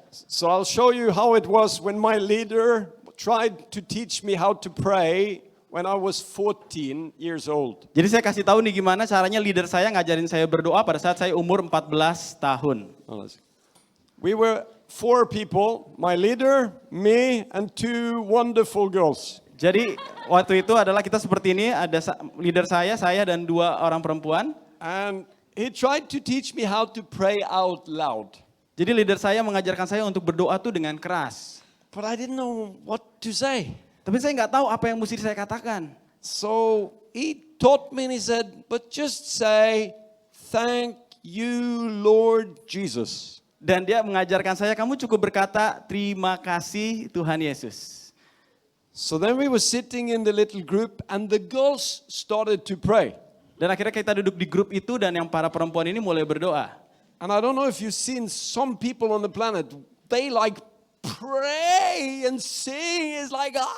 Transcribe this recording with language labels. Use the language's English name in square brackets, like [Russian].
[English] So I'll show you how it was when my leader tried to teach me how to pray when I was 14 years old. [Indonesian] Jadi saya kasih tahu nih gimana caranya leader saya ngajarin saya berdoa pada saat saya umur 14 tahun. [English] We were 4 people, my leader, me, and 2 wonderful girls. [Indonesian] Jadi waktu itu adalah kita seperti ini, ada leader saya dan 2 orang perempuan. [English] And he tried to teach me how to pray out loud. [Indonesian] Jadi leader saya mengajarkan saya untuk berdoa tuh dengan keras. [English] But I didn't know what to say. [Indonesian] Tapi saya nggak tahu apa yang mesti saya katakan. [English] So he taught me and he said, but just say, thank you Lord Jesus. [Indonesian] Dan dia mengajarkan saya, kamu cukup berkata, terima kasih Tuhan Yesus. [English] So then we were sitting in the little group and the girls started to pray. [Indonesian] Dan akhirnya kita duduk di grup itu dan yang para perempuan ini mulai berdoa. [English] And I don't know if you've seen some people on the planet, they like pray and sing, it's like